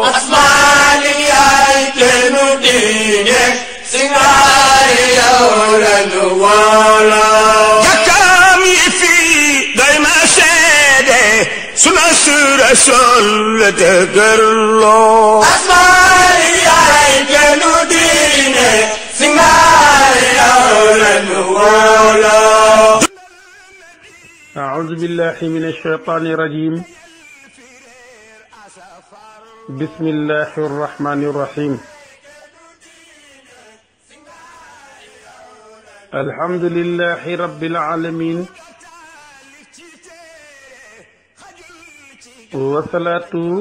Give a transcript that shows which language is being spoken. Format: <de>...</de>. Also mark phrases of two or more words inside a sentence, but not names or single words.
<wo>asmaalik yaay kenn diine singaari yow lanu wooloo jàkkaam yi fii doy na seede suna su Rasuul la dëgërloo asmaalik yaay kenn diine singaari yow lanu wooloo</wo> <ar>أعوذ بالله من الشيطان الرجيم بسم الله الرحمن الرحيم الحمد لله رب العالمين والصلاة</ar>